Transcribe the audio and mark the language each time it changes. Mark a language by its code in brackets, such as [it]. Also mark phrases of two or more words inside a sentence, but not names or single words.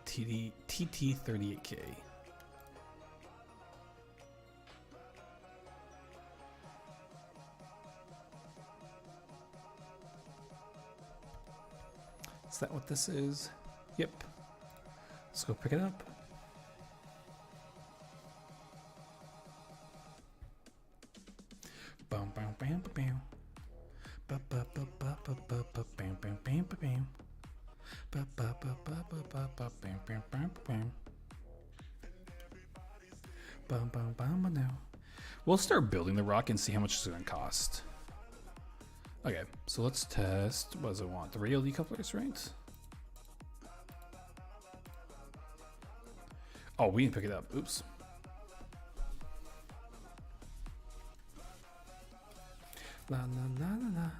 [en] TT38K. Is that what this is? Yep. Let's go pick it up. Bam bam bam bam. Ba ba ba ba ba ba ba bam bam bam bam. Ba ba ba ba ba ba ba bam bam bam bam. Bam bam bam now. We'll start building the rocket and see how much it's going to cost. Okay, so let's test. What does it want? The radial decouplers, right? Oh, we didn't pick it up. Oops. La la la la la.